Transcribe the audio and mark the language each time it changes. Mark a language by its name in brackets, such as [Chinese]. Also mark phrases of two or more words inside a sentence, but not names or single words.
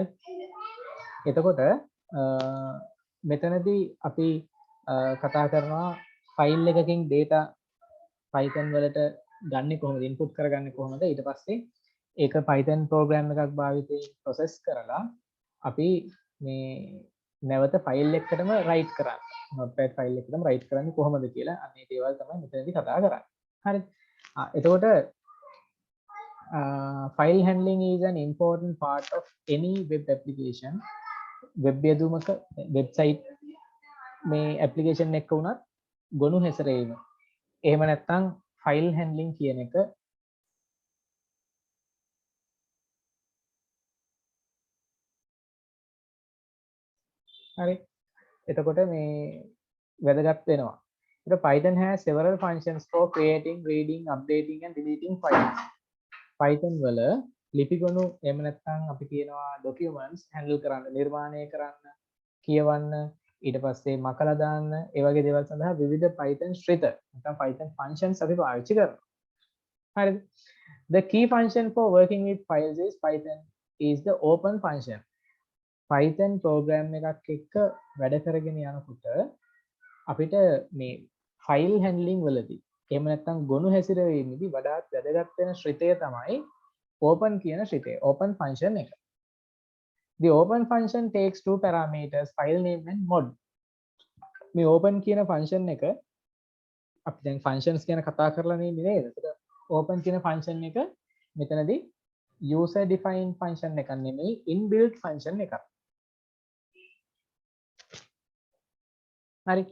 [Sinhala] එතකොට මෙතනදී අපි කතා කරනවා ෆයිල් එකකින් data Python වලට ගන්න කොහොමද input කරගන්නේ කොහොමද ඊට පස්සේ ඒක Python program එකක් භාවිතයෙන් process කරලා අපි මේ නැවත ෆයිල් එකකටම write කරන්න. notepad ෆයිල් එකකටම write කරන්නේ කොහොමද කියලා අන්නේ දේවල් තමයි මෙතනදී කතා කරන්නේ. හරි. [English] එතකොට file handling is an important part of any web application. [Sinhala] web යදුමක website මේ application එක උනත් ගොනු හැසිරීම. එහෙම නැත්නම් [English] file handling [Sinhala] කියන එක හරි. එතකොට මේ වැදගත් වෙනවා. [English] ඒක Python has several functions for creating, reading, updating and deleting files. [Sinhala] Python වල ලිපිගොනු එහෙම නැත්නම් අපි කියනවා [English] documents handle [Sinhala] කරන්න, නිර්මාණය කරන්න, කියවන්න, ඊට පස්සේ මකලා දාන්න, ඒ වගේ දේවල් සඳහා විවිධ Python ශ්‍රිත නැත්නම් Python functions අපි පාවිච්චි කරනවා. හරිද? [English] The key function for working with files is Python is the open function. [Sinhala] Python program එකක් එක්ක වැඩ කරගෙන යනකොට අපිට මේ [English] file handling [Sinhala] වලදී එහෙම නැත්නම් ගොනු හැසිරීමේදී වඩාත් වැදගත් වෙන ශ්‍රිතය තමයි open කියන ශ්‍රිතය. [English] open function [Sinhala] එක. [English] The open function takes two parameters file name and mod. [Sinhala] මේ open කියන function එක අපි දැන් functions ගැන කතා කරලා නේද? ඒකට open කියන function එක මෙතනදී [English] user defined function [Sinhala] එකක් නෙමෙයි [English] inbuilt function [Sinhala] එකක්. හරි.